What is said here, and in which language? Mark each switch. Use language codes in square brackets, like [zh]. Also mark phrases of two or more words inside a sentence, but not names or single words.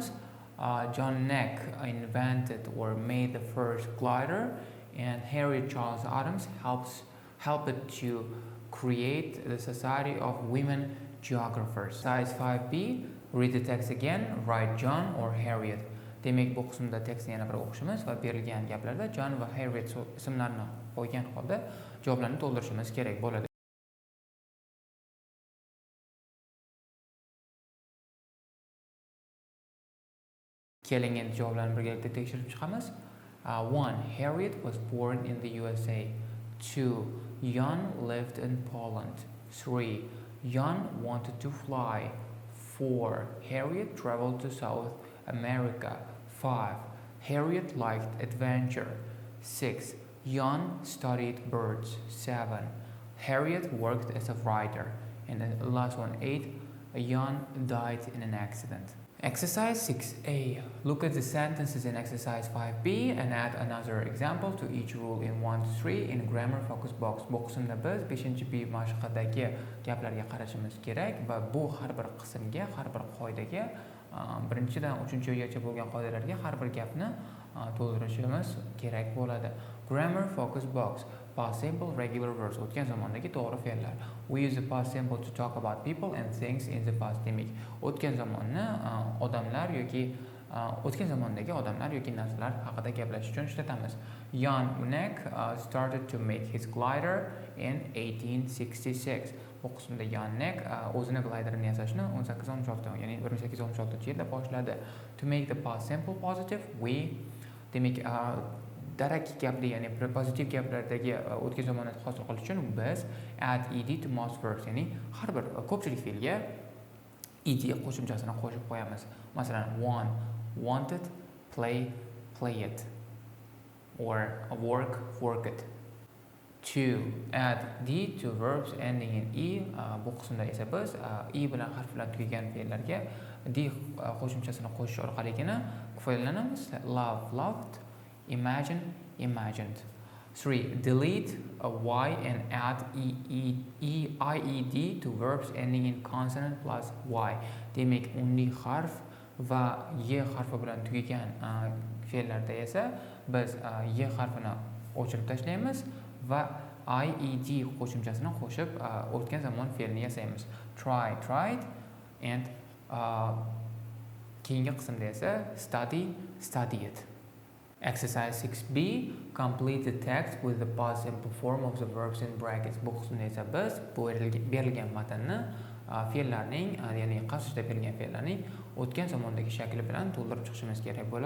[en] John Neck invented or made the first glider, and Harriet Charles Adams helped to create the Society of Women Geographers. Size 5B. Read the text again. Write John or Harriet. [uz] Demak, bu qismda tekstni yana bir o'qishimiz va berilgan gaplarda John va Harriet ismlarini qo'ygan holda javoblarni to'ldirishimiz kerak bo'ladi. Keling endi javoblarni birgalikda tekshirib chiqamiz. [en] 1. Harriet was born in the USA. 2. Jan lived in Poland. 3. Jan wanted to fly. 4. Harriet traveled to South America. 5. Harriet liked adventure. 6. Jan studied birds. 7. Harriet worked as a writer. And the last one, 8. Jan died in an accident. Exercise 6a. Look at the sentences in exercise 5b and add another example to each rule in 1 to 3 in grammar focus box. [uz] Bu qismda biz 5-b mashqdagi gaplarga qarashimiz kerak va bu har bir qismga, har bir qoidaga, birinchidan 3-gacha bo'lgan qoidalarga har bir gapni to'ldirishimiz kerak bo'ladi. [en] Grammar focus box. Past simple regular verbs. [uz] O'tgan zamondagi to'g'ri fe'llar. [en] We use the past simple to talk about people and things in the past. [uz] Demak, o'tgan zamonni odamlar yoki o'tgan zamondagi odamlar yoki narsalar haqida gaplashish uchun ishlatamiz. [en] Jan Unek started to make his glider in 1866. [uz] Bu qismda Jan Unek o'zini gliderini yasashni 1866, ya'ni 1866-yilda boshladi. [en] To make the past simple positive, we [uz] demak darak gapli, ya'ni pozitiv gaplardagi o'tgan zamonni hosil qilish uchun biz [en] add ed to most verbs, [uz] ya'ni har bir ko'pchilik fe'lga ed qo'shimchasini qo'shib qo'yamiz. Masalan, [en] want, wanted, play, played, or work, worked. 2. Add d to verbs ending in e. [uz] Bu qismda esa biz e bilan harf bilan tugagan fe'llarga d qo'shimchasini qo'shish orqaligina foydalanamiz. [en] Love, loved. Imagine, imagined. 3. Delete a y and add ied to verbs ending in consonant plus y. [uz] Demak, unli harf va y harfi bilan tugagan fe'llarda esa biz y harfini o'chirib tashlaymiz va ied qo'shimchasini qo'shib o'tgan zamon fe'lini yasaymiz. [en] Try, tried, and [uz] keyingi qismda esa [en] study, studied. Exercise 6b. Complete the text with the past simple form of the verbs in brackets. [uz] Bu qismda esa biz bu berilgan matnni fe'llarning, ya'ni qasdda berilgan fe'llarning o'tgan zamondagi shakli bilan to'ldirib chiqishimiz kerak bo'ladi.